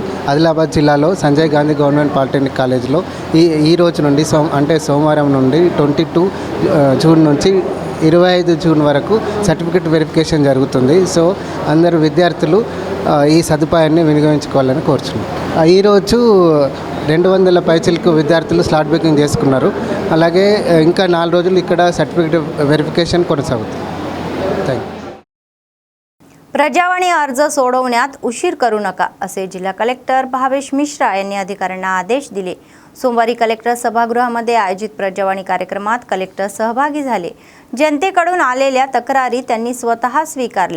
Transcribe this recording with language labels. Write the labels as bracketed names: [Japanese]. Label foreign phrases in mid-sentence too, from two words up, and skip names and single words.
[Telugu] ఆదిలాబాద్ జిల్లాలో సంజయ్ గాంధీ గవర్నమెంట్ పాలిటెక్నిక్ కాలేజ్లో ఈ రోజు నుండి సోమవారం నుండి 22 జూన్ నుంచి 25 జూన్ వరకు [English] certificate verification [Telugu] జరుగుతుంది. సో అందరు విద్యార్థులు ఈ సదుపాయాన్ని వినియోగించుకోవాలని కోరుచున్నాం. ఈరోజు 200 పైచిలకు విద్యార్థులు [English] slot booking [Telugu] చేసుకున్నారు. అలాగే ఇంకా 4 రోజులు ఇక్కడ [English] certificate verification [Telugu] కొనసాగుతుంది. [English] Thank you. [Marathi] प्रजावाणी अर्ज सोडवण्यात उशीर करू नका असे जिल्हा कलेक्टर भावेश मिश्रा यांनी अधिकाऱ्यांना आदेश दिले. सोमवारी कलेक्टर सभागृहामध्ये आयोजित प्रजावाणी कार्यक्रमात कलेक्टर सहभागी झाले. जनतेकडून आलेल्या तक्रारी त्यांनी स्वतः स्वीकारल्या.